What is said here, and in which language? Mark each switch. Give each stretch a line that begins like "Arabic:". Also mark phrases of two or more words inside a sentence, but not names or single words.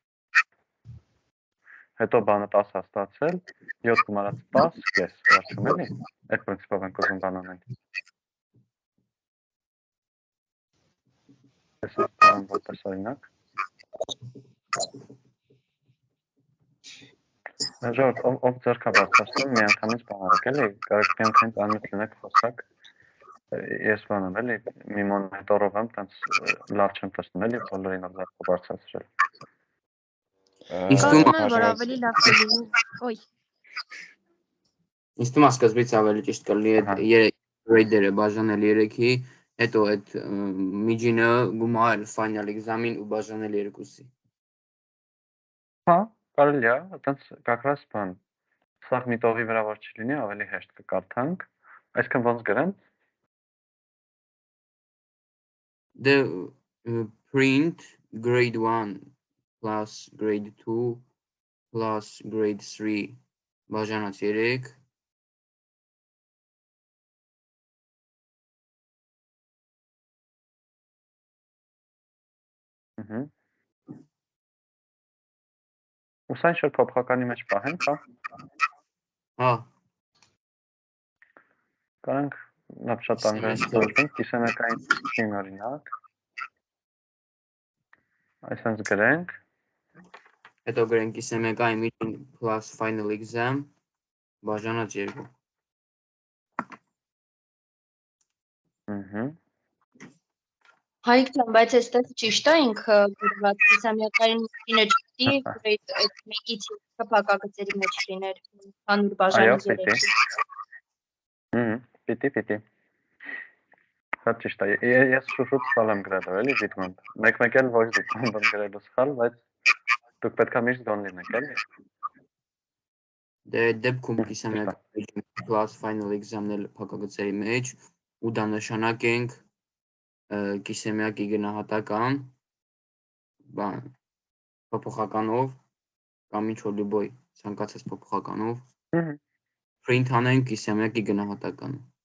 Armenian: հետո բանը 10 է ստացել, 7 գումարած 10 կես, վերջում էլի, այդ պրինցիպով ենք ուզում բան անենք։ Տեսեք բան որպես օրինակ։ Ժողովուրդ, ով ձեռք է բարձրացնում, միանգամից բան արեք, էլի, կարող միանգամից անմիտ լինեք խոսակ։ Ես բան եմ, էլի, մի մոնիտորով եմ, տենց լավ չեմ տեսնում, էլի, բոլորին ով ձեռքը բարձրացրել։ Կարծում եմ, որ ավելի լավ կլինի։ Ոյ։ Ինձ թվում է սկզբից ավելի ճիշտ կլինի այդ grade-երը բաժանել 3-ի, հետո այդ միջինը գումարել
English: final exam-
Armenian: ին ու բաժանել 2-ի։ Հա, կարելի է, այտենց կակրաս բան, սաղ մի տողի վրա որ չլինի, ավելի հեշտ կկարդանք, այսքան ոնց գրեմ։
English: The print grade 1 plus grade 2 plus grade 3 բաժանած 3
Armenian: Ու սա ինչ-որ փոփոխականի մեջ պահենք, հա։ Հա։ Կարանք լավ շատ անգամ կիսամյակային միջին օրինակ։ Այսպես գրենք։ Հետո գրենք կիսամյակային միջին
English: plus final exam
Armenian: բաժանած 2։ Հայկ ջան, բայց այստեղ ճիշտ է ինքը գրված կիսամյակային միջինը չպիտի այդ մեկից փակագծերի մեջ լիներ, հանուր բաժանի 3-ի։ Պիտի։ Շատ ճիշտ է։ Ես շուշուտ սխալ եմ գրել, էլի դիտմամբ։ Մեկ-մեկ էլ ոչ դիտմամբ եմ գրելու սխալ, բայց դուք պետք է միշտ գոն լինեք, էլի։ Դե դեպքում կիսամյակային
English: plus final exam-
Armenian: ն էլ փակագծերի մեջ ու դա նշանակենք կիսամյակի գնահատական բան փոփոխականով կամ ինչ-որ լուբոյ ցանկացած փոփոխականով print անենք կիսամյակի գնահատականը։